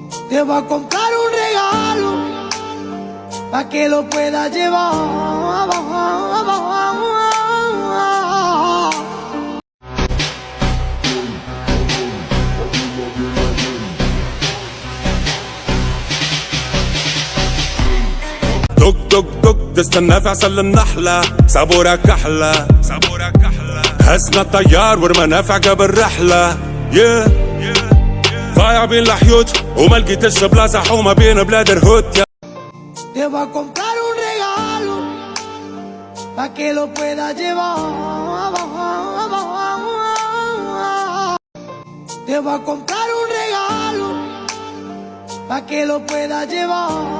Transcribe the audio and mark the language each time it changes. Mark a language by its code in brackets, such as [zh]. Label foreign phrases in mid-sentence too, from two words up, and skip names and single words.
[es] Te voy a comprar un regalo para que lo puedas llevar. [ar] دق دق دق تستنى في عسل النحلة صبورك أحلى هزنا الطيار ورمانا في عقب الرحلة ضايع بين الحيوت وما لقيتش بلاصة حومة بين بلاد الهوت. [es] Te voy a comprar un regalo para que lo puedas llevar. Te voy a comprar un regalo para que lo puedas llevar.